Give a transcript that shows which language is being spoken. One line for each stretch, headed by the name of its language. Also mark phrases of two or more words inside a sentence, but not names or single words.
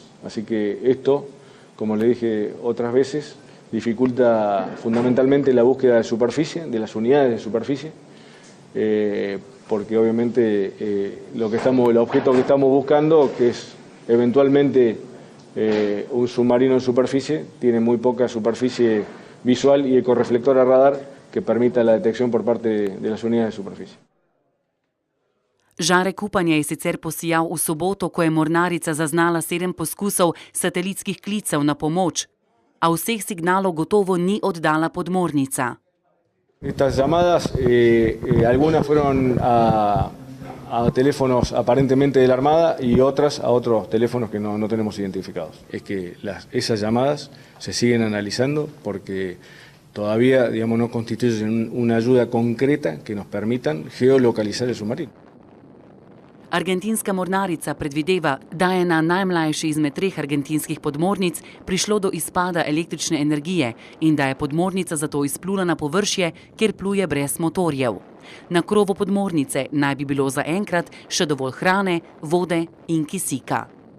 Spanish: Así que esto, como le dije otras veces, dificulta fundamentalmente la búsqueda de superficie, de las unidades de superficie, porque obviamente el objeto que estamos buscando, que es eventualmente un submarino en superficie, tiene muy poca superficie visual y ecorreflector a radar que permita la detección por parte de las unidades de superficie.
Slovenian: Žarek upanja je sicer posijal v soboto, ko je mornarica zaznala 7 poskusov satelitskih klicev na pomoč, a vseh signalov gotovo ni oddala podmornica.
Spanish: Estas llamadas, algunas fueron a teléfonos aparentemente de la Armada y otras a otros teléfonos que no tenemos identificados. Es que esas llamadas se siguen analizando porque todavía, no constituyen una ayuda concreta que nos permitan geolocalizar el submarino.
Slovenian: Argentinska mornarica predvideva, da je na najmlajši izmed 3 argentinskih podmornic prišlo do izpada električne energije in da je podmornica zato izplula na površje, kjer pluje brez motorjev. Na krovu podmornice naj bi bilo zaenkrat še dovolj hrane, vode in kisika.